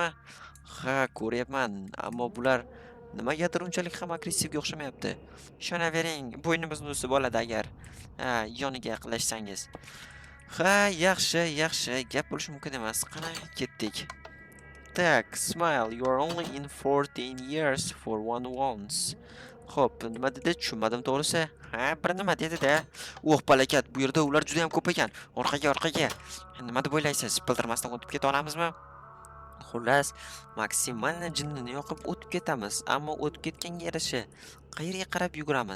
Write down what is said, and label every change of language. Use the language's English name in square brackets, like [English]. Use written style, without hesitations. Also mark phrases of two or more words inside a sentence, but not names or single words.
[Uzbek] Ha, ko'ryapman, ammo bular nimagadir unchalik ham agressivga o'xshamayapti. Ishonavering, bo'ynimizni usib oladi agar yoniga yaqinlashsangiz. Ha, yaxshi, gap bo'lishi mumkin emas. Qani ketdik. Tak, [English] smile, you are only in 14 years for one once. [Uzbek] Xo'p, nima dedi? Tushunmadim to'g'risi. Ha, bir nima dedi-da. Balakat, bu yerda ular juda ham ko'p ekan. Orqaga. Nima deb o'ylaysiz? Bildirmasdan o'tib keta olamizmi? Xullas, maksimalni jinnini yoqib o'tib ketamiz, ammo o'tib ketganga yarasha qayerga qarab yuguramiz?